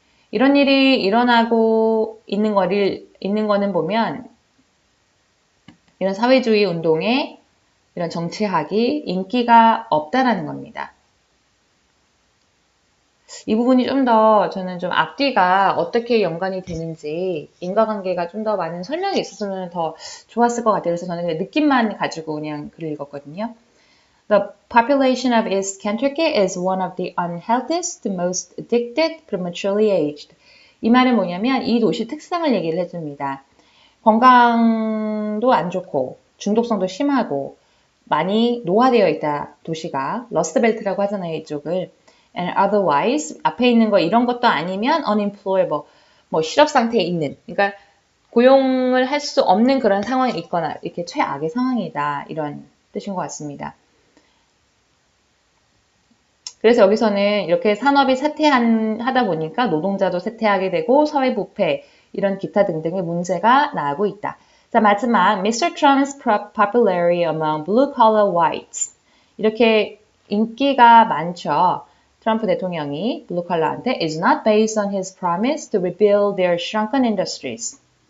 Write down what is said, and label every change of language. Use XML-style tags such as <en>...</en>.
<ko>이런 일이 일어나고 있는 거는 보면 이런 사회주의 운동에 이런 정치학이 인기가 없다라는 겁니다. 이 부분이 좀 더 저는 좀 앞뒤가 어떻게 연관이 되는지 인과관계가 좀 더 많은 설명이 있었으면 더 좋았을 것 같아요. 그래서 저는 그냥 느낌만 가지고 그냥 글을 읽었거든요.</ko> <en>The population of East Kentucky is one of the unhealthiest, most addicted, prematurely aged.</en> <ko>이 말은 뭐냐면 이 도시 특성을 얘기를 해줍니다. 건강도 안 좋고 중독성도 심하고 많이 노화되어 있다 도시가 러스트벨트라고 하잖아요 이쪽을.</ko> <en>And otherwise</en> <ko>앞에 있는 거 이런 것도 아니면</ko> <en>unemployable</en> <ko>뭐 실업 상태에 있는 그러니까 고용을 할 수 없는 그런 상황에 있거나 이렇게 최악의 상황이다 이런 뜻인 것 같습니다. 그래서 여기서는 이렇게 산업이 쇠퇴하다 보니까 노동자도 쇠퇴하게 되고 사회 부패 이런 기타 등등의 문제가 나오고 있다. 자 마지막 Mr.</ko> <en>Trump's popularity among blue-collar whites</en> <ko>이렇게 인기가 많죠. 트럼프 대통령이 블루칼라한테</ko> <en>is not based on his promise to rebuild their shrunken industries.</en>